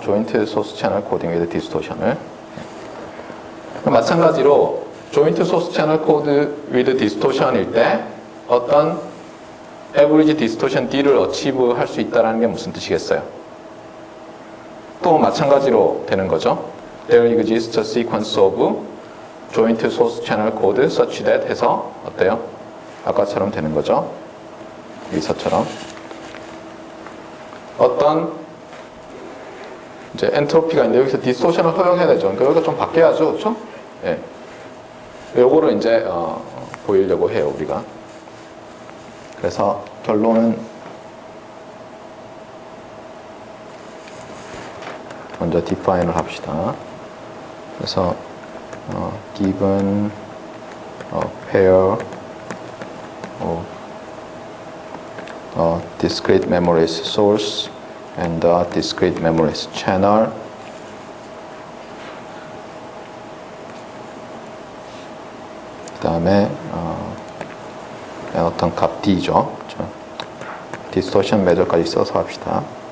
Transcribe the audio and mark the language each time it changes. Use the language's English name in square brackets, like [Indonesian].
[Korean] 조인트 소스 채널 코딩 위드 디스토션을. 마찬가지로 조인트 소스 채널 코드 위드 디스토션일 때 어떤 에버리지 디스토션 D를 어치브 할 수 있다는 게 무슨 뜻이겠어요? 또 마찬가지로 되는 거죠. [English] There exists a sequence of joint source channel code such that [Korean] 해서 어때요? 아까처럼 되는 거죠. 여기서처럼. 어떤 이제 엔트로피가 있는데 여기서 디스토션을 허용해야 되죠. 그러니까 여기가 좀 바뀌어야죠. 그렇죠? 예. 요거를 이제 보이려고 해요, 우리가. 그래서 결론은 먼저 define을 합시다. 그래서 [English] given a pair of discrete memories source and a discrete memories channel [Korean] 그 다음에 어떤 값 D죠. 디스토션 매저까지 써서 합시다.